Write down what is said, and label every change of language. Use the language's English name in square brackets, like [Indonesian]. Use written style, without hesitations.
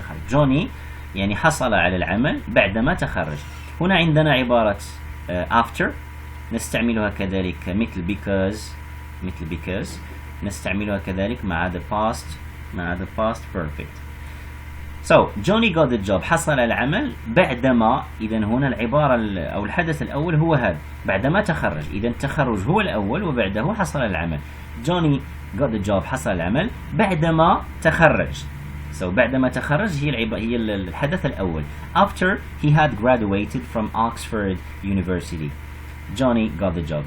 [Arabic] Johnny يعني حصل على العمل بعدما تخرج. هنا عندنا عبارة after نستعملها كذلك مثل because نستعملها كذلك مع the past perfect. [English] So Johnny got the job [Arabic] حصل على العمل بعدما. إذا هنا العبارة أو الحدث الأول هو هذا بعدما تخرج. إذا التخرج هو الأول وبعده حصل على العمل. [English] Johnny got the job [Arabic] حصل على العمل بعدما تخرج. So بعدما تخرج هي الحدث الأول. [English] After he had graduated from Oxford University Johnny got the job.